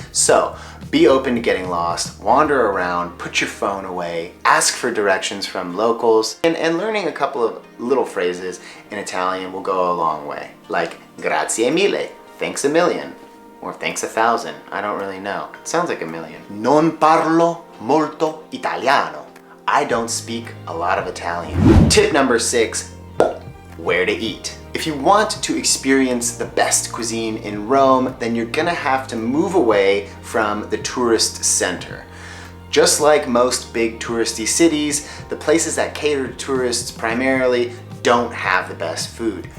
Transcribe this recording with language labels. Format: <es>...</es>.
<en>So be open to getting lost, wander around, put your phone away, ask for directions from locals, and learning a couple of little phrases in Italian will go a long way. Like</en> <it>grazie mille,</it> <en>thanks a million, or thanks 1,000, I don't really know. It sounds like a million.</en> <it>Non parlo molto italiano.</it> <en>I don't speak a lot of Italian. Tip number 6, where to eat. If you want to experience the best cuisine in Rome, then you're gonna have to move away from the tourist center. Just like most big touristy cities, the places that cater to tourists primarily don't have the best food.</en>